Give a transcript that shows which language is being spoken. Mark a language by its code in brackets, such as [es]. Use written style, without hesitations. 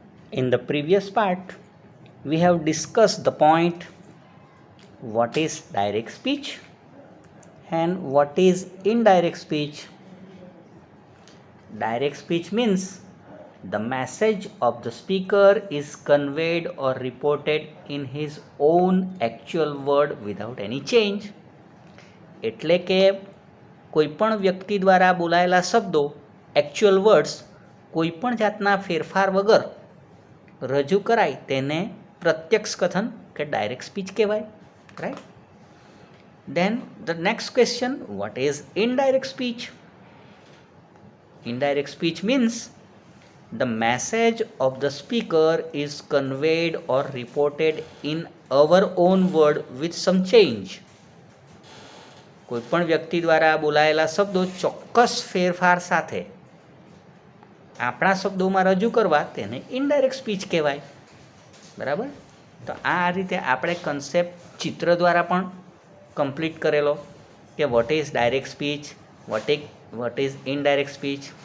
[en] In the previous part, we have discussed the point what is direct speech and what is indirect speech. Direct speech means the message of the speaker is conveyed or reported in his own actual word without any change. [gu] એટલે કે કોઈપણ વ્યક્તિ દ્વારા બોલાયેલા શબ્દો actual words કોઈપણ જાતના ફેરફાર વગર રજૂ કરાય તેને પ્રત્યક્ષ કથન કે ડાયરેક્ટ સ્પીચ કહેવાય, right? [en] Then the next question, what is indirect speech? Indirect speech means the message of the speaker is conveyed or reported in our own word with some change. [gu] કોઈપણ વ્યક્તિ દ્વારા બોલાયેલા શબ્દો ચોક્કસ ફેરફાર સાથે આપણા શબ્દોમાં રજૂ કરવા તેને ઇનડાયરેક્ટ સ્પીચ કહેવાય, બરાબર? તો આ રીતે આપણે કન્સેપ્ટ ચિત્ર દ્વારા પણ કમ્પ્લીટ કરેલો કે [en] What is direct speech, what is indirect speech.